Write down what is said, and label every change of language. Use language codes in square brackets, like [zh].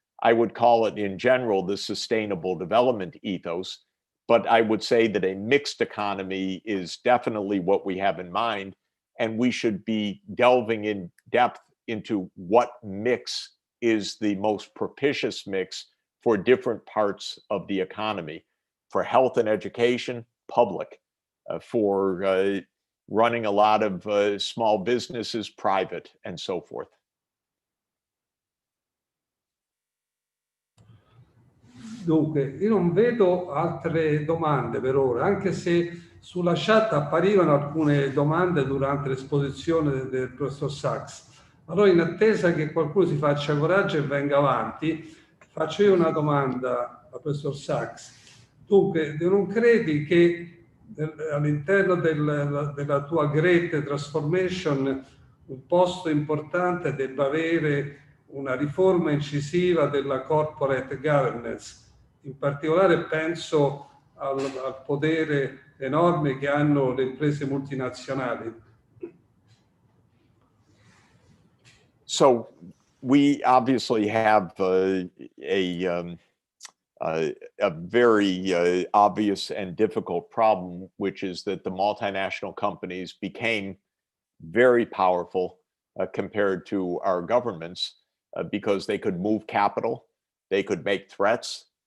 [en] I would call it in general the sustainable development ethos, but I would say that a mixed economy is definitely what we have in mind, and we should be delving in depth into what mix is the most propitious mix for different parts of the economy, for health and education, public, for running a lot of small businesses, private, and so forth. [it] Dunque, io non vedo altre domande per ora, anche se sulla chat apparivano alcune domande durante l'esposizione del professor Sachs. Allora, in attesa che qualcuno si faccia coraggio e venga avanti, faccio io una domanda al professor Sachs. Dunque, non credi che all'interno della tua Great Transformation un posto importante debba avere una riforma incisiva della corporate governance? In particolare penso al potere enorme che hanno le imprese multinazionali. [en] So we obviously have a very obvious and difficult problem, which is that the multinational companies became very powerful compared to our governments because they could move capital, they could make threats.